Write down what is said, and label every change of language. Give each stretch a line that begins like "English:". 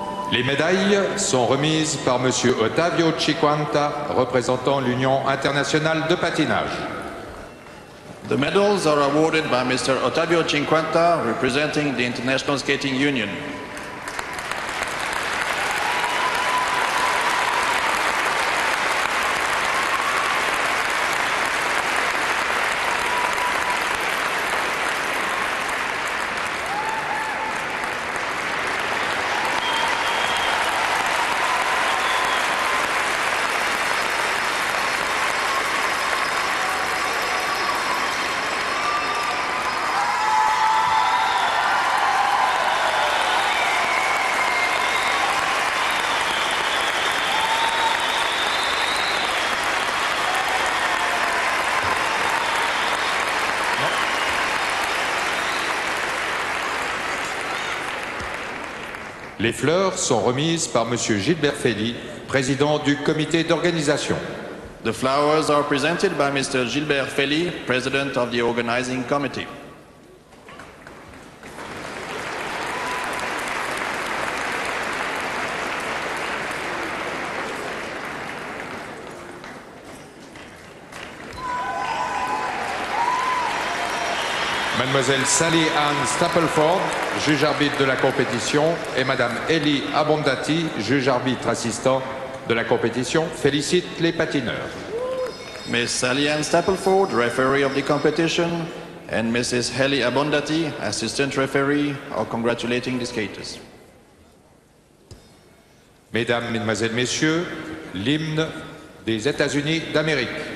French: Les médailles sont remises par M. Ottavio Cinquanta, représentant l'Union internationale de patinage.
English: The medals are awarded by Mr. Ottavio Cinquanta, representing the International Skating Union.
French: Les fleurs sont remises par M. Gilbert Fely, président du comité d'organisation.
English: The flowers are presented by Mr. Gilbert Fely, president of the organizing committee.
French: Mademoiselle Sally Ann Stapleford, juge arbitre de la compétition, et Madame Ellie Abondati, juge arbitre assistant de la compétition, félicitent les patineurs.
English: Miss Sally Ann Stapleford, referee of the competition, and Mrs. Ellie Abondati, assistant referee, are congratulating the skaters.
French: Mesdames, Mesdemoiselles, Messieurs, l'hymne des États-Unis d'Amérique.